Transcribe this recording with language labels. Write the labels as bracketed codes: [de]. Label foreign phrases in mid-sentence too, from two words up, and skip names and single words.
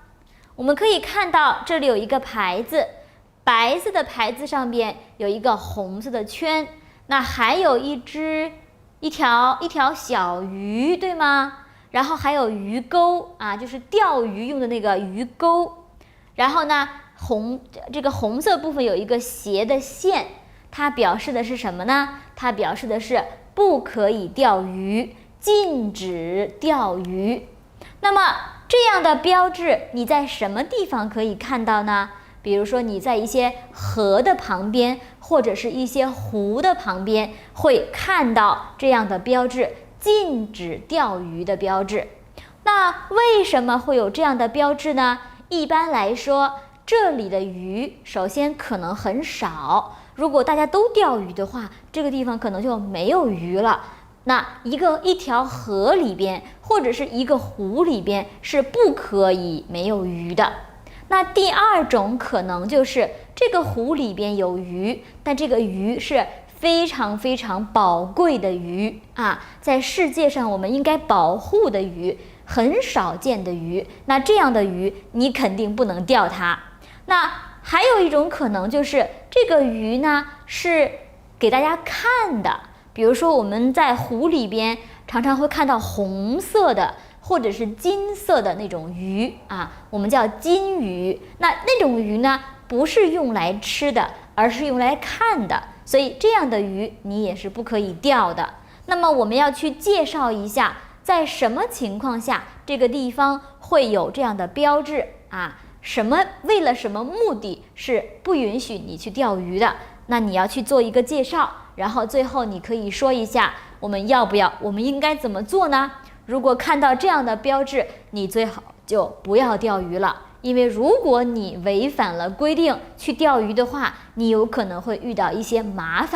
[zh] 我們可以看到這裡有一個牌子，白色的牌子上邊有一個紅色的圈，那還有一條小魚，對嗎？然後還有魚鈎啊，就是釣魚用的那個魚鈎。然後呢，這個紅色部分有一個斜的線，它表示的是什麼呢？它表示的是不可以釣魚，禁止釣魚。那麼這樣的標誌你在什麼地方可以看到呢？比如說你在一些河的旁邊，或者是一些湖的旁邊，會看到這樣的標誌，禁止釣魚的標誌。那為什麼會有這樣的標誌呢？一般來說，這裡的魚首先可能很少，如果大家都釣魚的話，這個地方可能就沒有魚了。那一條河裡邊，或者是一個湖裡邊，是不可以沒有魚的。那第二種可能就是這個湖裡邊有魚，但這個魚是非常非常寶貴的魚啊，在世界上我們應該保護的魚，很少見的魚。那這樣的魚你肯定不能釣它。那還有一種可能就是這個魚呢是給大家看的，比如說我們在湖裡邊常常會看到紅色的或者是金色的那種魚啊，我們叫金魚。那種魚呢，不是用來吃的，而是用來看的，所以這樣的魚你也是不可以釣的。那麼我們要去介紹一下，在什麼情況下這個地方會有這樣的標誌啊？為了什麼目的是不允許你去釣魚的？那你要去做一個介紹，然後最後你可以說一下我們應該怎麼做呢？如果看到這樣的標誌，你最好就不要釣魚了，因為如果你違反了規定去釣魚的話，你有可能會遇到一些麻煩。